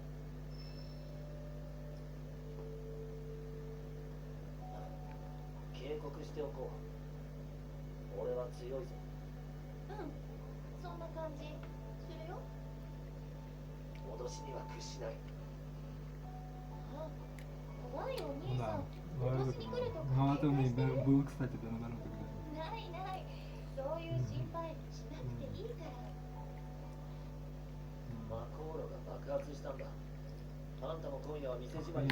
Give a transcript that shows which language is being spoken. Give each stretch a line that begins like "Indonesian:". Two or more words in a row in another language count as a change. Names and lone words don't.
Japanese: 警告しておこう。俺は強いぞ。うん、そんな感じするよ。脅しには屈しない。あ、怖いお兄さん。
Russian: Да,
Japanese: 脅しに来るとか
Russian: ну это у меня
Japanese: 警戒してる。
Russian: было, кстати, да, наоборот, когда.
Japanese: ないない、そういう心配しなくていいから。マコーロが爆発したんだ。あんたも今夜は店じまい